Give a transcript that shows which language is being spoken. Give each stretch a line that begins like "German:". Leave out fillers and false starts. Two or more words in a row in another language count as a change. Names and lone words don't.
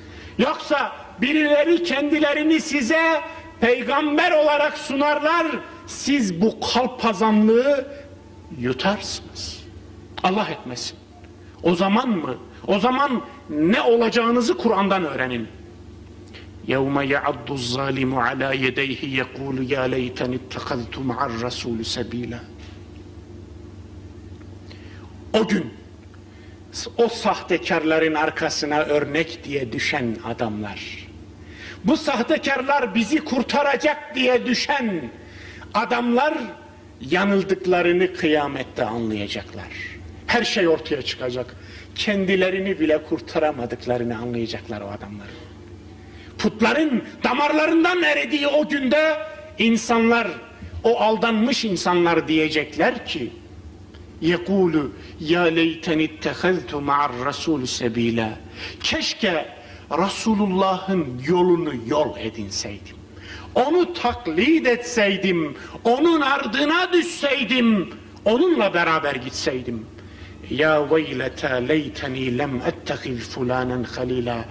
Turkish: Yoksa birileri kendilerini size peygamber olarak sunarlar. siz bu kalpazanlığı yutarsınız. Allah etmesin. O zaman mı? O zaman ne olacağınızı Kur'an'dan öğrenin.
Arabic: يَوْمَ يَعَضُّ الظَّالِمُ عَلَى يَدَيْهِ يَقُولُ يَا لَيْتَنِ اتَّخَذْتُ مَعَ الرَّسُولِ سَب۪يلًا.
Turkish: O gün o sahtekarların arkasına örnek diye düşen adamlar, bu sahtekarlar bizi kurtaracak diye düşen adamlar yanıldıklarını kıyamette anlayacaklar. Her şey ortaya çıkacak. Kendilerini bile kurtaramadıklarını anlayacaklar o adamlar. Putların damarlarından eridiği o günde insanlar, o aldanmış insanlar diyecekler ki
Arabic: يَقُولُ يَا لَيْتَنِ اتَّخَذْتُ مَعَ الرَّسُولِ سَب۪يلًا.
Turkish: Keşke Resulullah'ın yolunu yol edinseydim. Onu taklit etseydim, onun ardına düşseydim, onunla beraber gitseydim.
Arabic: يا ويلتى ليتني لم أتخذ فلانا خليلا.